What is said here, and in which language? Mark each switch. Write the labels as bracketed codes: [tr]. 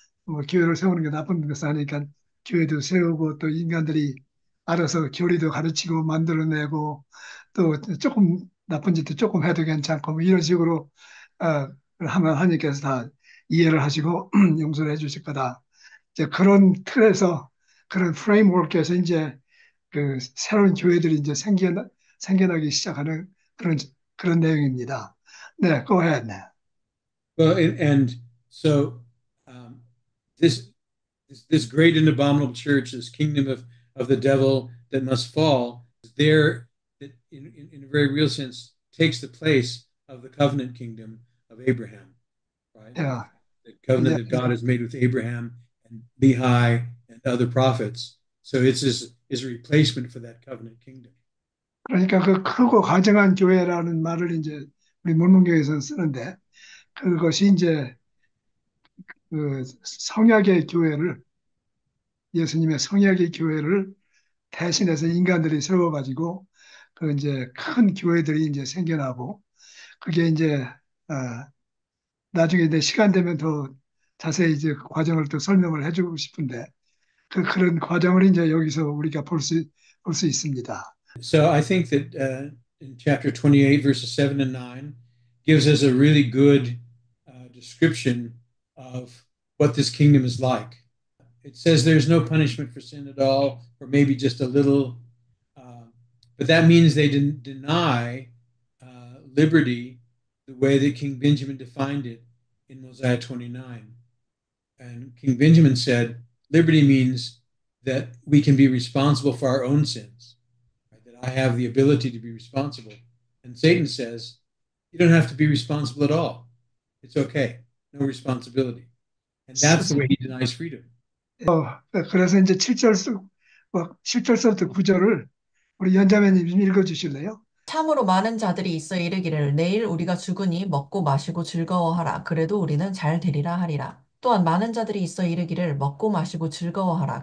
[ko] 뭐 교회를 세우는 게 나쁜 것은 아니니까 교회도 세우고 또 인간들이 알아서 교리도 가르치고 만들어내고 또 조금 나쁜 짓도 조금 해도 괜찮고 뭐 이런 식으로 하면 하나님께서 다 이해를 하시고 용서를 해주실 거다. 이제 그런 틀에서 그런 프레임워크에서 이제 그 새로운 교회들이 이제 생겨나기 시작하는 그런 내용입니다. [en] 네, go ahead. Well, and so um, this this great and abominable church, this kingdom of the devil that must fall, there that in a very real sense takes the place of the covenant kingdom of Abraham, right? 야, The covenant 이제 that God has made with Abraham and Lehi and other prophets. So it's is a replacement for that covenant kingdom. [ko] 그러니까 그 크고 가증한 교회라는 말을 이제 우리 mormon교에서 쓰는데 그것이 이제 그 성약의 교회를 예수님의 성약의 교회를 대신해서 인간들이 세워가지고 그 이제 큰 교회들이 이제 생겨나고 그게 이제 나중에 이제 시간 되면 더 자세히 이제 그 과정을 또 설명을 해주고 싶은데 그런 과정을 이제 여기서 우리가 볼 수 있습니다. [en] So I think that in chapter 28, verses 7 and 9, gives us a really good description of what this kingdom is like. It says there's no punishment for sin at all, or maybe just a little, but that means they didn't deny liberty the way that King Benjamin defined it in Mosiah 29. And King Benjamin said, liberty means that we can be responsible for our own sins, right? That I have the ability to be responsible. And Satan says, you don't have to be responsible at all. It's okay. No responsibility. And that's the way he denies freedom. [ko] 그래서 이제 7절서부터 9절을 우리 연자매님 좀 읽어주실래요? 참으로 많은 자들이 있어 이르기를 내일 우리가 죽으니 먹고 마시고 즐거워하라. 그래도 우리는 잘 되리라 하리라. 또한 많은 자들이 있어 이르기를 먹고 마시고 즐거워하라.